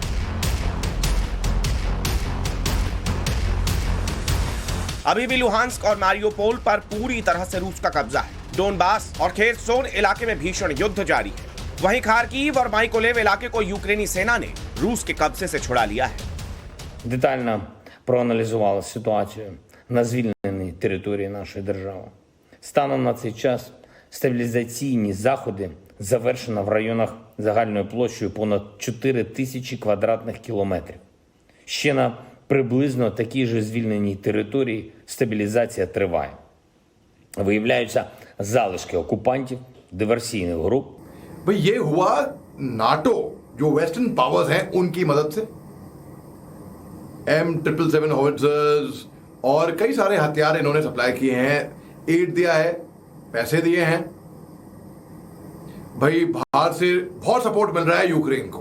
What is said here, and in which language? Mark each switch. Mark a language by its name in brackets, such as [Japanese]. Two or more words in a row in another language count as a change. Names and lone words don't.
[Hindi] अभी भी लुहांस्क और मारियोपोल पर पूरी तरह से रूस का कब्जा है। डोनबास और खेरसोन इलाके में भीषण युद्ध जारी है। वहीं खार्किव और माइकोलेव इलाके को यूक्रेनी सेना ने रूस के कब्जे से छुड़ा लिया है। [Ukrainian] Детально проаналізували ситуацію на звільненій території нашої держави. Станом на цей час Стабілізаційні заходи завершено в районах загальною площею понад 4 тисячі квадратних кілометрів. Ще на приблизно такій же звільненій території стабілізація триває. Виявляються залишки окупантів, диверсійних груп. [Hindi] भाई ये हुआ नाटो जो [English] western powers [Hindi] हैं उनकी मदद से M777 हॉविट्जर्स और कई सारे हथियार इन्होंने सप्लाई किए हैं, एड दिया है, पैसे दिए हैं। भाई बाहर से बहुत सपोर्ट मिल रहा है यूक्रेन को।